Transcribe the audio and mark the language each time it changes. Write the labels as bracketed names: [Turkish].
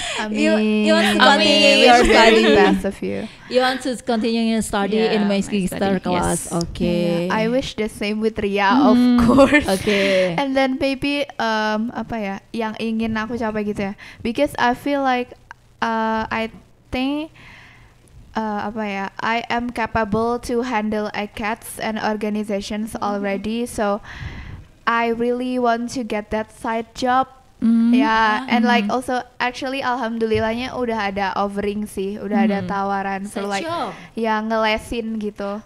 [English] You want to continue your study. Best of you. You want to continue your study in Magister class. Yes. Okay. I wish the same with Ria, of course. Okay. And then maybe [Indonesian] yang ingin aku capai gitu ya. [English] Because I feel like I think I am capable to handle ACADS and organizations already. So I really want to get that side job [Indonesian] Ya, [English] and like also actually [Indonesian] alhamdulillahnya udah ada offering sih, udah ada tawaran [English] for like [Indonesian] ya ngelesin gitu.